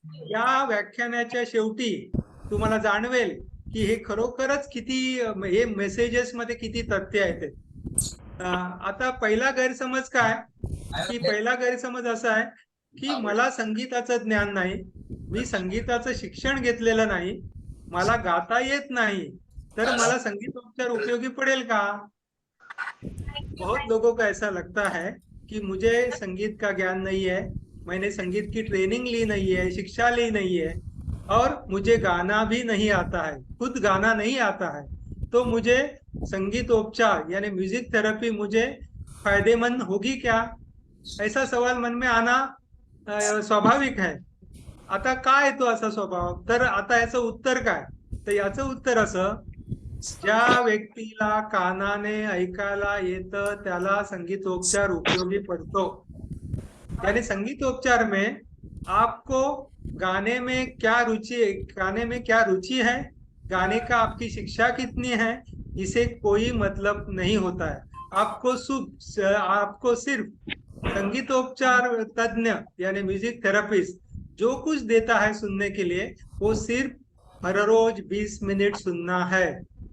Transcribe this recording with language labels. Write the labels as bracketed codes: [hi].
[mr] या व्याख्यानाच्या शेवटी तुम्हाला जाणवेल की हे खरोखरच किती हे मेसेजेस मध्ये किती तथ्य आहेत. आता पहिला गैरसमज काय, की पहिला गैरसमज असा आहे की मला संगीताचं ज्ञान नाही, मी संगीताचं शिक्षण घेतलेलं नाही, मला गाता येत नाही, तर मला संगीतोपचार उपयोगी पडेल का. [hi] बहुत लोगों को ऐसा लगता है कि मुझे संगीत का ज्ञान नहीं है, मैंने संगीत की ट्रेनिंग ली नहीं है, शिक्षा ली नहीं है, और मुझे गाना भी नहीं आता है, खुद गाना नहीं आता है, तो मुझे संगीतोपचार यानी म्यूजिक थेरेपी मुझे फायदेमंद होगी क्या, ऐसा सवाल मन में आना स्वाभाविक है. [mr] आता काय येतो असा स्वभाव, तर आता याचं उत्तर काय, तर याचं उत्तर असं, ज्या व्यक्तीला कानाने ऐकायला येतं त्याला संगीतोपचार उपयोगी पड़तो. [hi] यानी संगीतोपचार में आपको गाने में क्या रुचि, गाने में क्या रुचि है, गाने का आपकी शिक्षा कितनी है, इसे कोई मतलब नहीं होता है. आपको सिर्फ संगीतोपचार तज्ञ यानी म्यूजिक थेरेपिस्ट जो कुछ देता है सुनने के लिए, वो सिर्फ हर रोज 20 मिनट सुनना है.